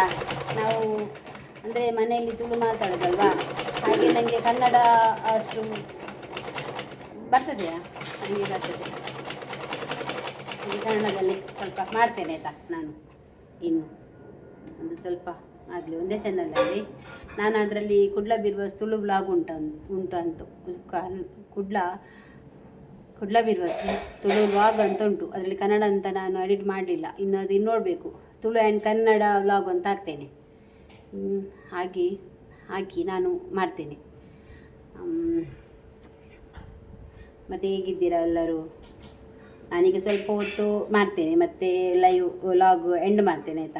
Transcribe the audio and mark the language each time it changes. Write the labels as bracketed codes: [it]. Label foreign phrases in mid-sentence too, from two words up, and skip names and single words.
[kn] ನಾವು ಅಂದರೆ ಮನೆಯಲ್ಲಿ ತುಳು ಮಾತಾಡೋದಲ್ವಾ, ಹಾಗೆ ನನಗೆ ಕನ್ನಡ ಅಷ್ಟು ಬರ್ತದೆಯಾ? ನನಗೆ ಬರ್ತದೆ. ಹಾಗೆ ಕನ್ನಡದಲ್ಲಿ ಸ್ವಲ್ಪ ಮಾಡ್ತೇನೆ ಆಯಿತಾ. ನಾನು ಇನ್ನು ಒಂದು ಸ್ವಲ್ಪ ಆಗಲಿ ಒಂದೇ ಚಾನಲಲ್ಲಿ ನಾನು ಅದರಲ್ಲಿ ಕುಡ್ಲ ಬಿರ್ವಾಸ್ ತುಳು ಬ್ಲಾಗ್ ಉಂಟು ಅಂತು ಕುಡ್ಲ ಬಿರ್ವಾಸ್ ತುಳು ವ್ಲಾಗ್ ಅಂತ ಉಂಟು. ಅದರಲ್ಲಿ ಕನ್ನಡ ಅಂತ ನಾನು ಎಡಿಟ್ ಮಾಡಲಿಲ್ಲ, ಇನ್ನು ಅದು ಇನ್ನು ನೋಡಬೇಕು. [en] Tulu and Kannada vlog [kn] ಅಂತ ಹಾಕ್ತೇನೆ. ಹಾಕಿ ನಾನು ಮಾಡ್ತೇನೆ. ಮತ್ತು ಹೇಗಿದ್ದೀರಾ ಎಲ್ಲರೂ? ನಾನೀಗ ಸ್ವಲ್ಪ ಹೊತ್ತು ಮಾಡ್ತೇನೆ, ಮತ್ತು [en] live vlog end [kn] ಮಾಡ್ತೇನೆ ಆಯಿತಾ.